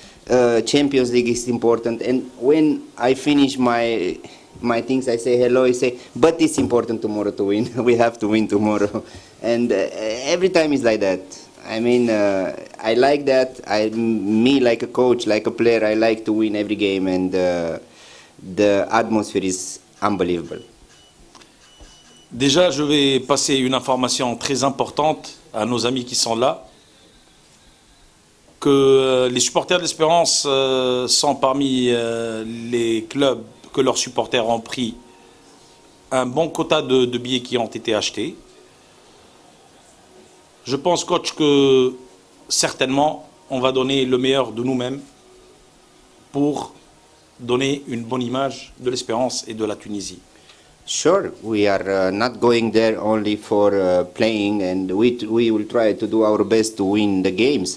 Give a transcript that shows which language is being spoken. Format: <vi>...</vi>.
<en>Champions League is important. And when I finish my things, I say hello, I say, but it's important tomorrow to win. We have to win tomorrow. And every time it's like that. I mean, I like that. Me, like a coach, like a player, I like to win every game, and the atmosphere is unbelievable.</en> <fr>Déjà, je vais passer une information très importante à nos amis qui sont là, que les supporters de l'Espérance sont parmi les clubs que leurs supporters ont pris un bon quota de billets qui ont été achetés. Je pense, coach, que certainement, on va donner le meilleur de nous-mêmes pour donner une bonne image de l'Espérance et de la Tunisie.</fr> <en>Sure, we are not going there only for playing, and we will try to do our best to win the games.</en>